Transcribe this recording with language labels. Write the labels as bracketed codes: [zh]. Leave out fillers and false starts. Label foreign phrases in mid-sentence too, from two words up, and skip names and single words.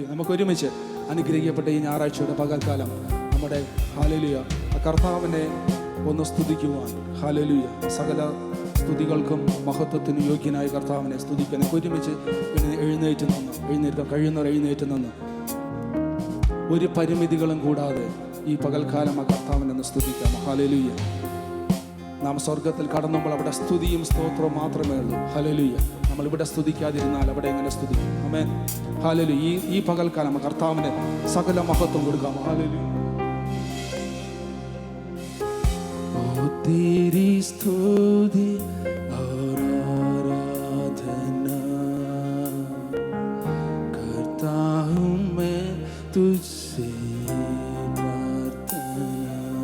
[ml] നമുക്ക് ഒരുമിച്ച് അനുഗ്രഹിക്കപ്പെട്ട ഈ ഞായറാഴ്ചയുടെ പകൽക്കാലം നമ്മുടെ ഹല്ലേലൂയ കർത്താവിനെ ഒന്ന് സ്തുതിക്കുവാൻ, ഹല്ലേലൂയ, സകല സ്തുതികൾക്കും മഹത്വത്തിനും യോഗ്യനായ കർത്താവിനെ സ്തുതിക്കാൻ ഒരുമിച്ച് എഴുന്നേറ്റ് കഴിയുന്നവർ എഴുന്നേറ്റ് നിന്ന് ഒരു പരിമിതികളും കൂടാതെ ഈ പകൽക്കാലം ആ കർത്താവിനെ സ്തുതിക്കാം. ഹല്ലേലൂയ. നാം സ്വർഗത്തിൽ കടന്നുമ്പോൾ അവിടെ സ്തുതിയും സ്തോത്രവും മാത്രമേ ഉള്ളൂ. ഹല്ലേലൂയ. നമ്മൾ ഇവിടെ സ്തുതിക്കാതിരുന്നാൽ അവിടെ എങ്ങനെ സ്തുതിക്കും? ആമേൻ. ഹല്ലേലൂയ. ഈ പകൽക്കാലം കർത്താവിന് സകല മഹത്വം കൊടുക്കാം. ഹല്ലേലൂയ. [hi] तेरी स्तुति और आराधना करता हूँ मैं तुझसे प्रार्थना,